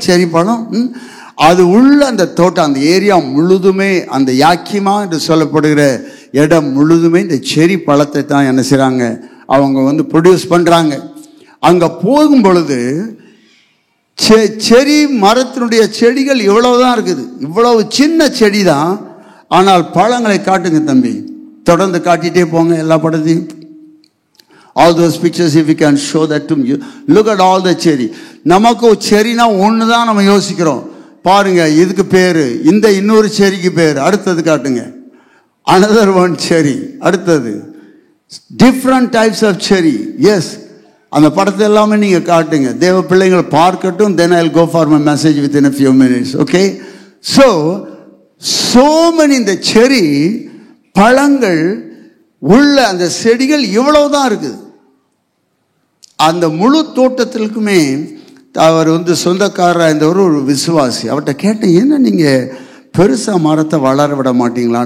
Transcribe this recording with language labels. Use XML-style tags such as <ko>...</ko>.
<ta>செரி பழம் அது உள்ள அந்த தோட்டம், அந்த ஏரியா முழுதுமே, அந்த யாக்கிமா என்று சொல்லப்படுகிற இடம் முழுதுமே இந்த செரி பழத்தை தான் என்ன செய்றாங்க, அவங்க வந்து ப்ரொடியூஸ் பண்றாங்க. அங்க போகும் பொழுது செரி மரத்தினுடைய செடிகள் இவ்வளவுதான் இருக்குது, இவ்வளவு சின்ன செடி தான். ஆனால் பழங்களை காட்டுங்க தம்பி, தொடர்ந்து காட்டிட்டே போங்க எல்லா படத்தையும்.</ta> <en>All those pictures, if you can show that to me. Look at all the cherry.</en> <ta>நமக்கு செரினா ஒன்று தான் நம்ம யோசிக்கிறோம். பாருங்க, இதுக்கு பேரு, இந்த இன்னொரு செரிக்கு பேர், அடுத்தது காட்டுங்க.</ta> <en>Another one cherry,</en> <ta>அடுத்தது</ta> <en>different types of cherry.</en> <ta>Yes, அந்த படத்தை எல்லாமே நீங்க காட்டுங்க, தேவ பிள்ளைகள் பார்க்கட்டும்.</ta> <en>Then I'll go for my message within a few minutes. Okay, so many</en> <ta>இந்த செரி பழங்கள் உள்ள அந்த செடிகள் இவ்வளவுதான் இருக்குது. அந்த முழு தோட்டத்திற்குமே அவர் வந்து சொந்தக்காரராக இருந்தவர் ஒரு விசுவாசி. அவர்கிட்ட கேட்டேன், என்ன நீங்க பெருசா மரத்தை வளர விட மாட்டீங்களா?</ta>